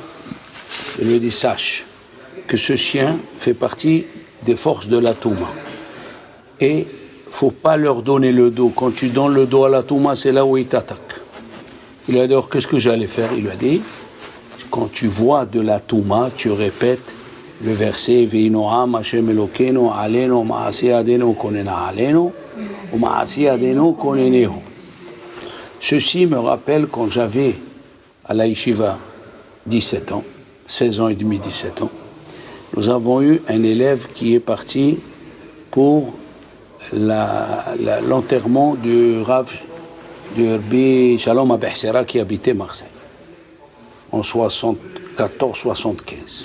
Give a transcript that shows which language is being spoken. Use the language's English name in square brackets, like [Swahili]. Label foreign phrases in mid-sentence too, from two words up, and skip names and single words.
[French] Il lui a dit, sache que ce chien fait partie des forces de la Touma. Et il ne faut pas leur donner le dos. Quand tu donnes le dos à la Touma, c'est là où ils t'attaquent. Il lui a dit, alors qu'est-ce que j'allais faire? Il lui a dit, quand tu vois de la Touma, tu répètes le verset [Hebrew] ויהי נעם השם אלוקינו עלינו מעשה ידינו כוננה עלינו [French] ou [Hebrew] מעשה ידינו כוננהו. [French] Ceci me rappelle quand j'avais à la yeshiva 17 ans, 16 ans et demi, 17 ans, nous avons eu un élève qui est parti pour l'enterrement du Rav de Rabbi Shalom Abehsera qui habitait Marseille en 74-75.